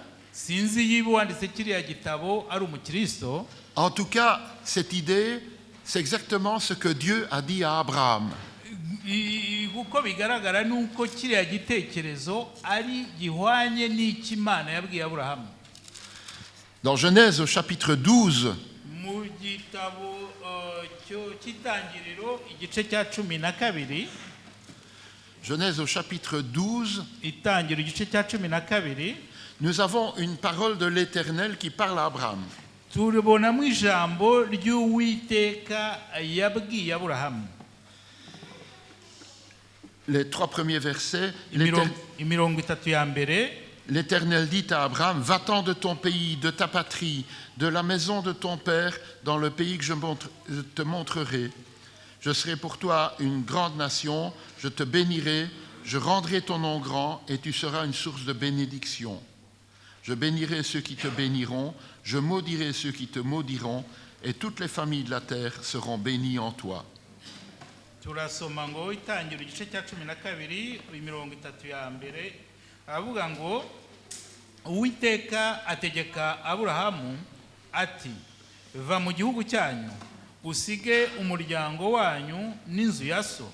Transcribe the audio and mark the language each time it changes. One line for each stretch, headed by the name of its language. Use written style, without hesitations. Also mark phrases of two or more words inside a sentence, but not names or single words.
Kinyarwanda: Sinzi yiba wanditse kiriya gitabo ari umukristo.
French: En tout cas, cette idée, c'est exactement ce que Dieu a dit à Abraham.
Kinyarwanda: Uko bigaragara nuko kiriya gitekerezo ari gihwanye n'ikimana yabwiye Aburahamu.
French: Dans Genèse au chapitre 12,
Kinyarwanda: Mu gitabo cy'itangiriro igice cya 12,
French: Genèse au chapitre 12,
Kinyarwanda: itangiriro igice cya 12,
French: nous avons une parole de l'Éternel qui parle à Abraham.
Kinyarwanda: turibonamo ijambo ry'Uwiteka yabwiye Aburahamu.
French: Les 3 premiers versets,
Kinyarwanda: Imirongo itatu ya mbere.
French: l'Éternel dit à Abraham, va-t'en de ton pays, de ta patrie, de la maison de ton père, dans le pays que je te montrerai. Je serai pour toi une grande nation, je te bénirai, je rendrai ton nom grand et tu seras une source de bénédiction. Je bénirai ceux qui te béniront, je maudirai ceux qui te maudiront, et toutes les familles de la terre seront bénies en toi.
Kinyarwanda: Turasoma ngo itangiriro igice cya 12 imirongo itatu ya mbere aravuga ngo Uwiteka ategeka Aburahamu ati va mu gihugu cyanyu usige umuryango wanyu n'inzu ya so